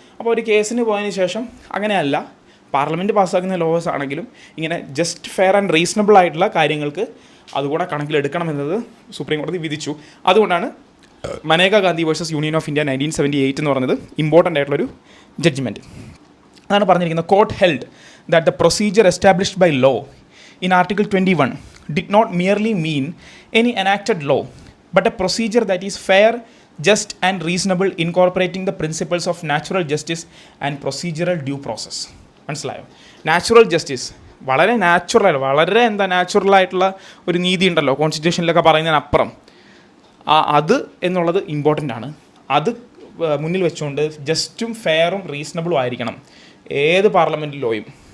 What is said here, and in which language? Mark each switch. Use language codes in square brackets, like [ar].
[ml] അപ്പോൾ ഒരു കേസിന് പോയതിന് ശേഷം അങ്ങനെയല്ല, പാർലമെൻറ്റ് പാസ്സാക്കുന്ന ലോസ് ആണെങ്കിലും ഇങ്ങനെ ജസ്റ്റ് ഫെയർ ആൻഡ് റീസണബിൾ ആയിട്ടുള്ള കാര്യങ്ങൾക്ക് അതുകൂടെ കണക്കിലെടുക്കണമെന്നത് സുപ്രീം കോടതി വിധിച്ചു. അതുകൊണ്ടാണ് Maneka Gandhi versus union of India 1978 എന്ന് പറയുന്നത് ഇമ്പോർട്ടൻ്റ് ആയിട്ടുള്ളൊരു ജഡ്ജ്മെൻറ്റ്. അതാണ് പറഞ്ഞിരിക്കുന്നത്. [en] Court held that the procedure established by law in Article 21 did not merely mean any enacted law, but a procedure that is fair, just and reasonable, incorporating the principles of natural justice and procedural due process. [ml] മനസ്സിലായോ? Natural justice വളരെ നാച്ചുറലായിട്ടുള്ള ഒരു നീതി ഉണ്ടല്ലോ കോൺസ്റ്റിറ്റ്യൂഷനിലൊക്കെ പറയുന്നതിനപ്പുറം അത് എന്നുള്ളത് important ആണ്. അത് മുന്നിൽ വെച്ചുകൊണ്ട് ജസ്റ്റും ഫെയറും റീസണബിളും ആയിരിക്കണം ഏത് പാർലമെൻറ്റ് ലോയും.